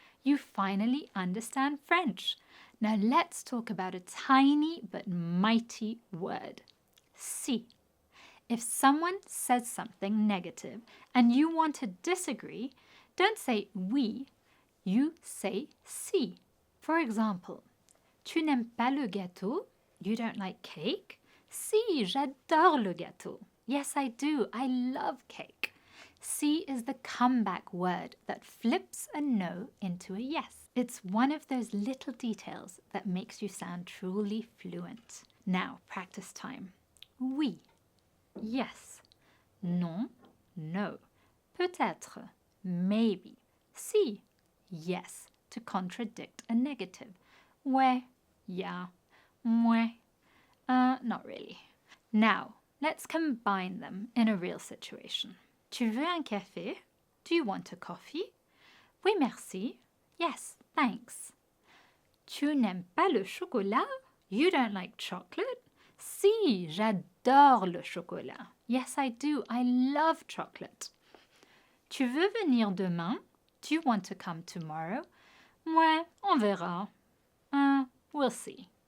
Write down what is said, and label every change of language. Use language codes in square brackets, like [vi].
[en] You finally understand French. Now let's talk about a tiny but mighty word. Si. If someone says something negative and you want to disagree, don't say oui, you say si. [fr] For example, tu n'aimes pas le gâteau? [en] You don't like cake? [fr] Si, j'adore le gâteau. [en] Yes, I do. I love cake. Si is the comeback word that flips a no into a yes. It's one of those little details that makes you sound truly fluent. Now, practice time. Oui, yes. Non, no. Peut-être, maybe. Si, yes, to contradict a negative. Ouais, yeah. Mouais, not really. Now, let's combine them in a real situation. [fr] Tu veux un café? [en] Do you want a coffee? [fr] Oui, merci. [en] Yes, thanks. [fr] Tu n'aimes pas le chocolat? [en] You don't like chocolate? [fr] Si, j'adore le chocolat. [en] Yes, I do. I love chocolate. [fr] Tu veux venir demain? [en] Do you want to come tomorrow? [fr] Ouais, on verra. [en] We'll see.